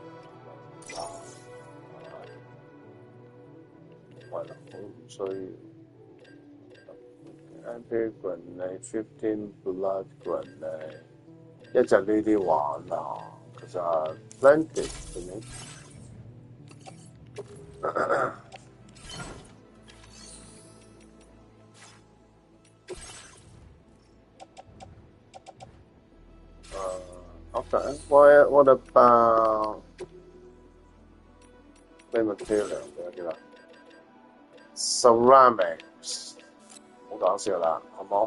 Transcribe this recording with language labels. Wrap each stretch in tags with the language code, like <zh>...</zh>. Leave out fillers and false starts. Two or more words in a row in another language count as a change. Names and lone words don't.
<yue>係啦，我唔需要。</yue> <en>Anti grenade 15 blood grenade</en> <yue>一隻呢啲玩啊，其實 plenty 係咪？Okay.</yue> <en>What about the material? Ceramics.</en> <yue>唔好講笑啦，好冇？</yue>